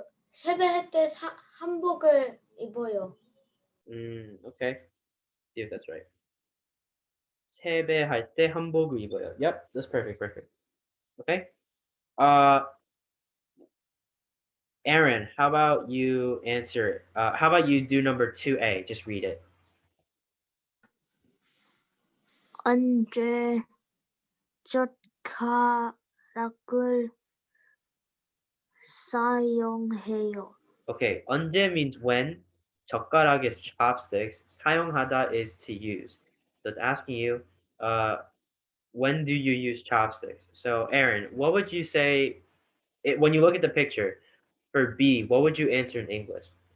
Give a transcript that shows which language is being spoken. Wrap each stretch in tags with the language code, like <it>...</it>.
<ko>세배할 때 한복을 입어요.</ko> <en>Okay. See if that's right.</en> <ko>세배할 때 한복을 입어요.</ko> <en>Yep, that's perfect, perfect. Okay. Aaron, how about you answer? How about you do number 2A? Just read it.</en> <ko>언제 젓가락을 사용해요?</ko> <en>Okay, 언제 means when. 젓가락 is chopsticks. 사용하다 is to use. So it's asking you, when do you use chopsticks? So Aaron, what would you say when you look at the picture for B? What would you answer in English?</en>